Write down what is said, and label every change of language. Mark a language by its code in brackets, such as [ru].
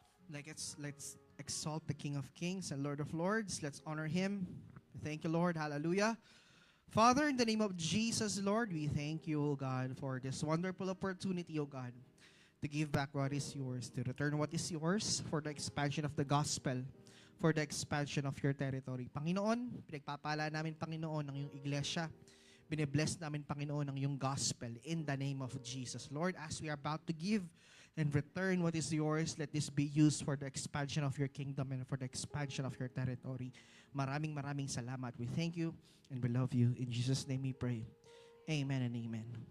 [en] Let's exalt the King of Kings and Lord of Lords. Let's honor Him. Thank you, Lord. Hallelujah. Father, in the name of Jesus, Lord, we thank you, O God, for this wonderful opportunity, O God, to give back what is yours, to return what is yours for the expansion of the gospel, for the expansion of your territory. [tl] Panginoon, pinagpapala namin, Panginoon, ang iyong iglesia. Binibless namin, Panginoon, ang iyong gospel [en] in the name of Jesus. Lord, as we are about to give and return what is yours, let this be used for the expansion of your kingdom and for the expansion of your territory. [tl] Maraming salamat. [en] We thank you and we love you. In Jesus' name we pray. Amen and amen.